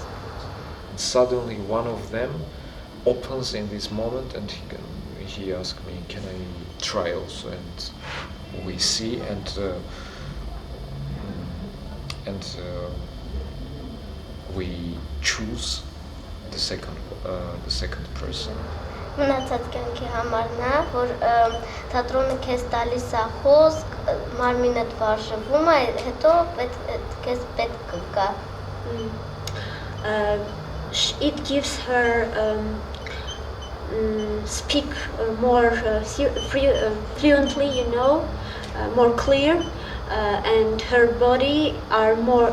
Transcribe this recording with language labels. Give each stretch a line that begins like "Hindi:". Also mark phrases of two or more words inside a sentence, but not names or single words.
English: Suddenly one of them opens in this moment, and he asked me, can I try also? And we see, and we choose the second person.
Armenian: Մնացած կյանքի համարն է, որ թատրոնը քեզ տալիս է խոսք, մարմինդ վարժվում է, հետո քեզ պետք կգա։
English: It gives her speak more fluently, more clear, and her body are more.